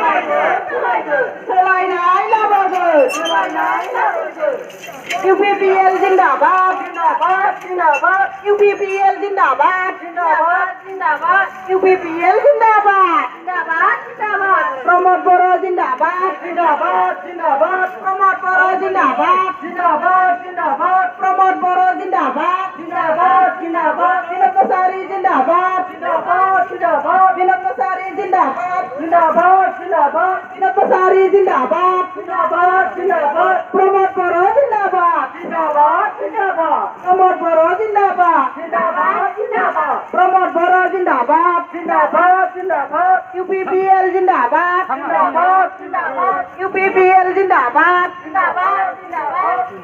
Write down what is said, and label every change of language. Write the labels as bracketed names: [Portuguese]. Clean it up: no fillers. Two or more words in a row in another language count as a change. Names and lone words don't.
[Bodo] सोलायनाय लाबोगोन [Hindi] UPPL जिंदाबाद जिंदाबाद जिंदाबाद UPPL जिंदाबाद जिंदाबाद जिंदाबाद UPPL जिंदाबाद जिंदाबाद जिंदाबाद प्रमोद बर' जिंदाबाद जिंदाबाद जिंदाबाद प्रमोद बर' जिंदाबाद जिंदाबाद जिंदाबाद प्रमोद बर' जिंदाबाद जिंदाबाद जिंदाबाद विनोद जिंदाबाद जिंदाबाद जिंदाबाद विनोद जिंदाबाद जिंदाबाद जिंदाबाद विनोद जिंदाबाद जिंदाबाद जिंदाबाद प्रमोद बर' जिंदाबाद जिंदाबाद जिंदाबाद प्रमोद बर' जिंदाबाद जिंदाबाद जिंदाबाद प्रमोद बर' जिंदाबाद जिंदाबाद जिंदाबाद UPPL जिंदाबाद जिंदाबाद जिंदाबाद UPPL जिंदाबाद जिंदाबाद जिंदाबाद